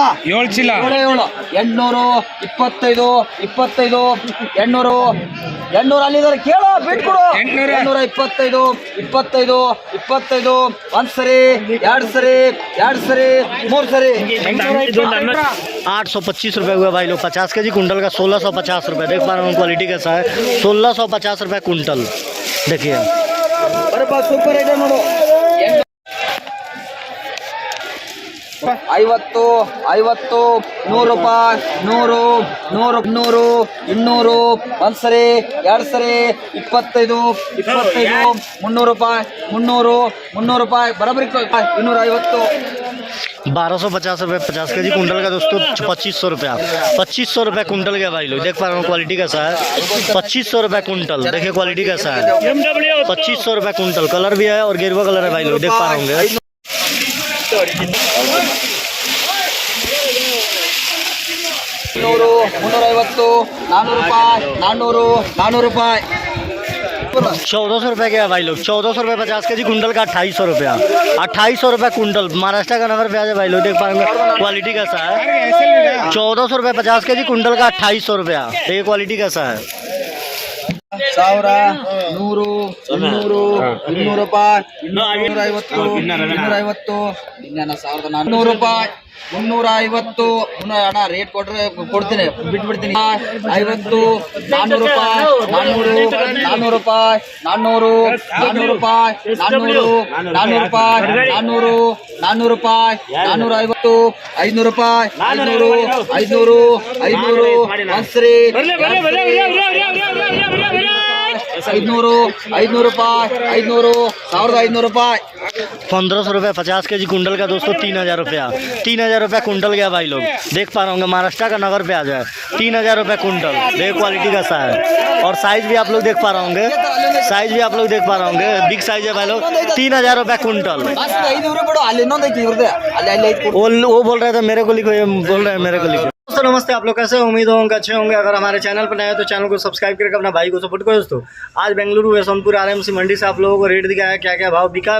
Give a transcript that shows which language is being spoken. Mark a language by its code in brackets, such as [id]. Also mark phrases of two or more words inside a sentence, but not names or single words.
[kn] 7 ಚೀಲ 800 25 25 800 ಅಲ್ಲಿದ್ದಾರೆ ಕೇಳೋ ಬಿಟ್ಕೊಡು 825 25 25 ಒಂದ್ ಸರಿ ಎರಡ್ ಸರಿ ಮೂರ್ ಸರಿ [hi] 825 रुपए हुआ भाई लोग 50 के जी कुंटल का 1650 रुपए देख पा रहा हूँ क्वालिटी कैसा है 1650 रुपए कुंटल देखिए [en] super item [kn] ನೋಡು 50 50 100 ರೂಪಾಯಿ 100 100 200 200 ಒಂದ್ ಸರಿ ಎರಡ್ ಸರಿ 25 25 300 ರೂಪಾಯಿ 300 ರೂಪಾಯಿ ಬರಬರಿ 250 [hi] 1250 रुपए 50 के जी कुंटल का दोस्तों 2500 रुपया 2500 रुपए कुंटल का भाई लोग देख पा रहा हूँ क्वालिटी कैसा है 2500 रुपए कुंटल देखिए क्वालिटी कैसा है 2500 रुपए कुंटल कलर भी है और गेरुआ कलर है भाई लोग देख पा रहे होंगे [kn] 350 400 ರೂಪಾಯಿ 400 ರೂಪಾಯಿ [hi] 1400 रुपए के है भाई लोग 1400 रुपए 50 के जी कुंटल का 2800 रुपया 2800 रुपए कुंटल महाराष्ट्र का नंबर प्याज है भाई लोग देख पाएंगे क्वालिटी कैसा है 1400 रुपए 50 के जी कुंटल का 2800 रुपया देखिए क्वालिटी कैसा है [kn] 1000 100 200 200 ರೂಪಾಯಿ 250 250 ಇನ್ನೇನ 1400 ರೂಪಾಯಿ 350 ಅಣ್ಣ ರೇಟ್ ಕೊಟ್ರೆ ಕೊಡ್ತೀನಿ ಬಿಟ್ಬಿಡ್ತೀನಿ 50 400 ರೂಪಾಯಿ 400 ರೂಪಾಯಿ 400 ರೂಪಾಯಿ 400 ರೂಪಾಯಿ 400 ರೂಪಾಯಿ 450 500 ರೂಪಾಯಿ 500 ಒಂದ್ಸರಿ 500 ರೂಪಾಯಿ 1500 ರೂಪಾಯಿ [hi] 1500 रुपये 50 के जी कुंटल का दोस्तों 3000 रुपया 3000 रुपया कुंटल गया भाई लोग देख पा रहे होंगे महाराष्ट्र का नगर प्याज है 3000 रुपये कुंटल देख क्वालिटी कैसा है और साइज भी आप लोग देख पा रहे होंगे [en] big size [hi] है भाई लोग 3000 रुपये कुंटल वो बोल रहे थे मेरे को लिखो ये बोल रहे हैं मेरे को लिखो दोस्तों नमस्ते आप लोग कैसे उम्मीद होंगे अच्छे होंगे अगर हमारे चैनल पर नए हैं तो चैनल को सब्सक्राइब करके अपना भाई को सपोर्ट करो दोस्तों आज बेंगलुरु सोनपुर आरएमसी मंडी से आप लोगों को रेट दिखाया है क्या क्या भाव बिका है